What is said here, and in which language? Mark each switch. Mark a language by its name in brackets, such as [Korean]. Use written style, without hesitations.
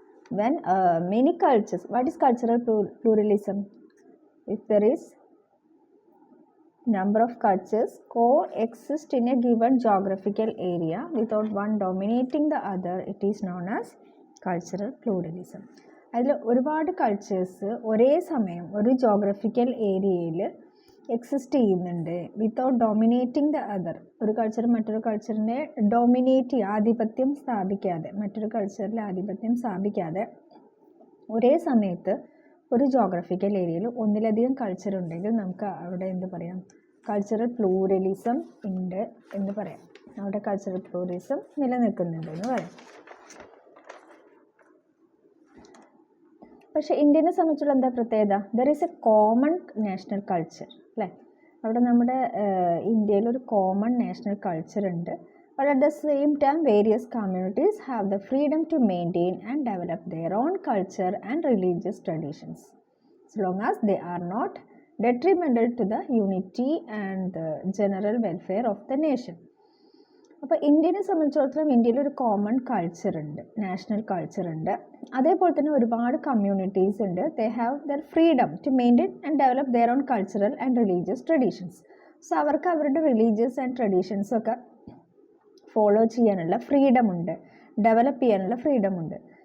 [English] When many cultures, what is cultural pluralism? If there is number of cultures coexist in a given geographical area without one dominating the other, it is known as cultural pluralism. [Malayalam] അതിൽ ഒരുപാട് cultures ഒരേ സമയം ഒരു geographical ഏരിയയിൽ exist ചെയ്യുന്നുണ്ട് [English] Without dominating the other. [Malayalam] ഒരു culture മറ്റൊരു കൾച്ചറിനെ dominate ചെയ്യുക, ആധിപത്യം സ്ഥാപിക്കാതെ, മറ്റൊരു കൾച്ചറിൽ ആധിപത്യം സ്ഥാപിക്കാതെ ഒരേ സമയത്ത് ഒരു ജോഗ്രഫിക്കൽ ഏരിയയിൽ ഒന്നിലധികം കൾച്ചർ ഉണ്ടെങ്കിൽ നമുക്ക് അവിടെ എന്ത് പറയാം? കൾച്ചറൽ പ്ലൂറലിസം ഉണ്ട് എന്ന് പറയാം. അവിടെ കൾച്ചറൽ പ്ലൂറലിസം നിലനിൽക്കുന്നുണ്ട് എന്ന് പറയാം. പക്ഷേ ഇന്ത്യനെ സംബന്ധിച്ചുള്ള എന്താ പ്രത്യേകത? [English] there is a common national culture [Malayalam] അല്ലേ? അവിടെ നമ്മുടെ ഇന്ത്യയിൽ ഒരു കോമൺ നാഷണൽ കൾച്ചർ ഉണ്ട്. [English] But at the same time, various communities have the freedom to maintain and develop their own culture and religious traditions, as long as they are not detrimental to the unity and the general welfare of the nation. [Malayalam] അപ്പോൾ ഇന്ത്യനെ സംബന്ധിച്ചിടത്തോളം ഇന്ത്യയിൽ ഒരു common culture ഉണ്ട്, national culture ഉണ്ട്. അതേപോലെ തന്നെ ഒരുപാട് communities ഉണ്ട്. [English] They have their freedom to maintain and develop their own cultural and religious traditions. [Malayalam] So അവർക്ക് അവരുടെ റിലീജിയസ് ആൻഡ് ട്രഡീഷൻസൊക്കെ ഫോളോ ചെയ്യാനുള്ള ഫ്രീഡം ഉണ്ട്, ഡെവലപ്പ് ചെയ്യാനുള്ള ഫ്രീഡം ഉണ്ട്.